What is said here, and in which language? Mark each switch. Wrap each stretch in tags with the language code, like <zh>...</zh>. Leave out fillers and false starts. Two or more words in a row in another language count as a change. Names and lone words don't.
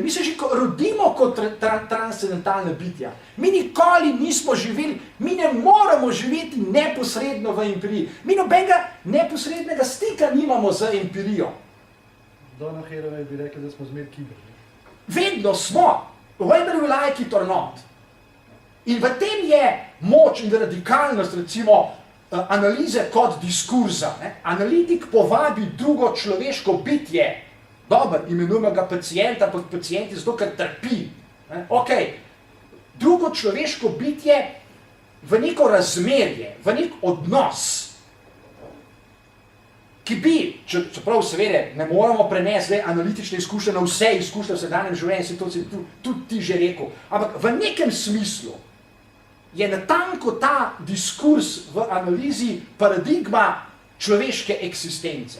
<sl>Mi se že rodimo kot transcendentalna bitja. Mi nikoli nismo živeli, mi ne moramo živeti neposredno v empiriji. Mi nobenega neposrednega stika nimamo z empirijo. Donna Haraway bi rekel, da smo zmer kiber. Vedno smo,</sl> <en>whether we like it or not.</en> <sl>In v tem je moč in radikalnost, recimo, analize kot diskurza. Analitik povabi drugo človeško bitje, dobro, imenujemo ga pacient, ampak pacient je zato, ker trpi. Ok, drugo človeško bitje v neko razmerje, v nek odnos, ki bi, čeprav seveda ne moramo prenesti analitične izkušnje na vse izkušnje v vsakdanjem življenju, se to si tudi ti že rekel, ampak v nekem smislu je natanko ta diskurs v analizi paradigma človeške eksistence.</sl>